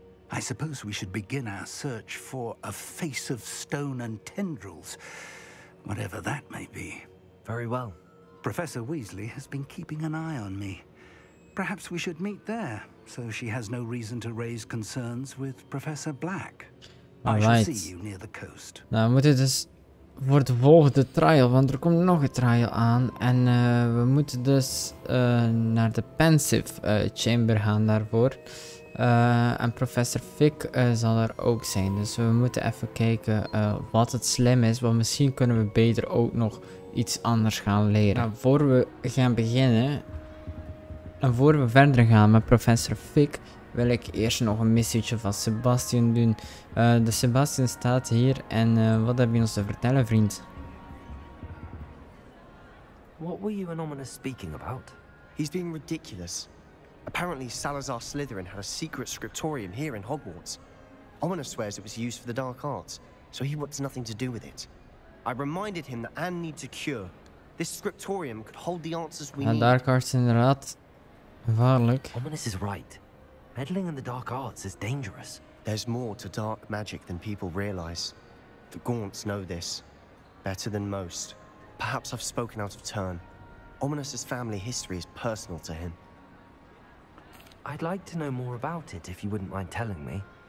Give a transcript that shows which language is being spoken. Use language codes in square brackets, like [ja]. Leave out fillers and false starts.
[en] I suppose we should begin our search for a face of stone and tendrils, whatever that may be. Very well. Professor Weasley has been keeping an eye on me. Perhaps we should meet there, so she has no reason to raise concerns with Professor Black. I shall see you near the coast. [nl] Nou, we moeten dus voor de volgende trial, want er komt nog een trial aan. En we moeten dus naar de pensive chamber gaan daarvoor. En professor Fik zal er ook zijn. Dus we moeten even kijken wat het slim is. Want misschien kunnen we beter ook nog iets anders gaan leren. Nou, voor we gaan beginnen en voor we verder gaan met professor Fik, wil ik eerst nog een missietje van Sebastian doen. De Sebastian staat hier en wat heb je ons te vertellen, vriend? [en] What were you and Ominous speaking about? He's being ridiculous. Apparently Salazar Slytherin had a secret scriptorium here in Hogwarts. Ominous swears it was used for the dark arts, so he wants nothing to do with it. I reminded him that Anne needs a cure. This scriptorium could hold the answers we need. [nl] Dark arts inderdaad gevaarlijk. [en] Ominous is right. Meddling in the dark arts is dangerous. There's more to dark magic than people realize. The Gaunts know this better than most. Perhaps I've spoken out of turn. Ominous's family history is personal to him. I'd like to know more about it if you wouldn't mind telling me.